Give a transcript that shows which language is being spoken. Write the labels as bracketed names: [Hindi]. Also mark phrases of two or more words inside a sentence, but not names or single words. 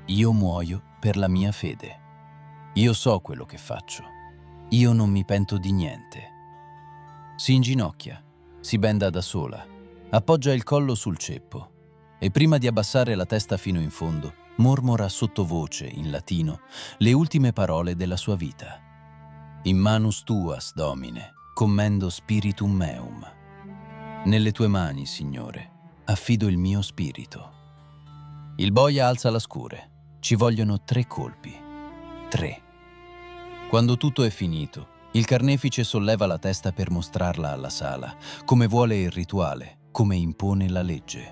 [Italian] Io muoio per la mia fede. Io so quello che faccio. Io non mi pento di niente. Si inginocchia, si benda da sola, appoggia il collo sul ceppo e prima di abbassare la testa fino in fondo, mormora sottovoce in latino le ultime parole della sua vita. [Latin] In manus tuas, Domine, commendo spiritum meum. [Italian] Nelle tue mani, Signore, affido il mio spirito. Il boia alza la scure. Ci vogliono 3 colpi. 3. Quando tutto è finito, il carnefice solleva la testa per mostrarla alla sala, come vuole il rituale, come impone la legge.